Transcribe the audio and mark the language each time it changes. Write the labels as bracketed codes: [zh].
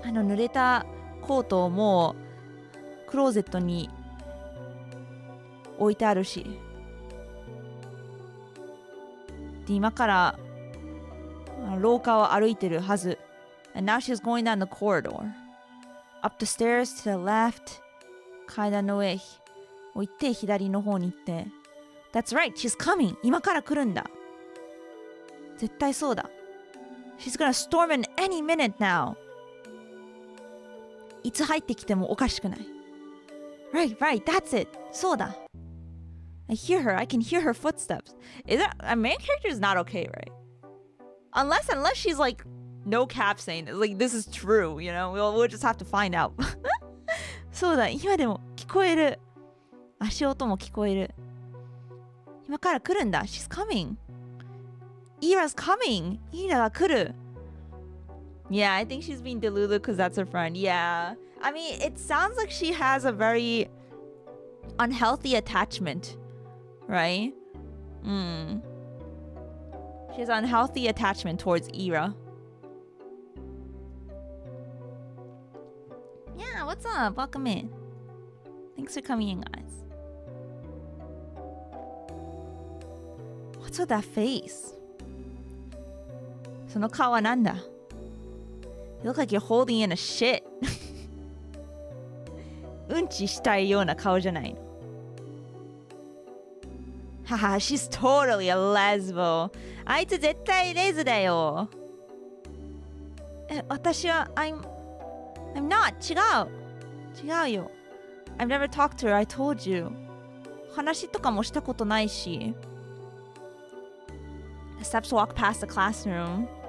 [ja] 濡れたコートをもうクローゼットに置いてあるし。で、今から廊下を歩いてるはず。 [en] And now she's going down the corridor.Up the stairs to the left. [ja] 階段の上を行って左の方に行って。 [en] That's right, she's coming. [ja] 今から来るんだ。絶対そうだ。 [en] She's gonna storm in any minute now. [ja] いつ入ってきてもおかしくない。 [en] Right, that's it. [ja] そうだ。 [en] I can hear her footsteps. A main character is not okay, right? Unless she's like,No cap saying it. Like, this is true, you know? We'll just have to find out. [ja] そうだ、今でも聞こえる。足音も聞こえる。今から来るんだ。 [en] She's coming. Ira's coming. [ja] Ira が来る。 [en] Yeah, I think she's being deluded because that's her friend. Yeah. I mean, it sounds like she has a very unhealthy attachment, right? She has an unhealthy attachment towards Ira.Yeah, what's up? Welcome in. Thanks for coming in, guys. What's with that face? [ja] その顔はなんだ? [en] You look like you're holding in a shit. [ja] うんちしたいような顔じゃないの。 [en] Haha, she's totally a lesbo. [ja] あいつ絶対レズだよ。私は、 [en] I'm not. [ja] 違うよ。 [en] I've never talked to her. I told you. [ja] 話とかもしたことないし。 [en] The steps walk past the classroom.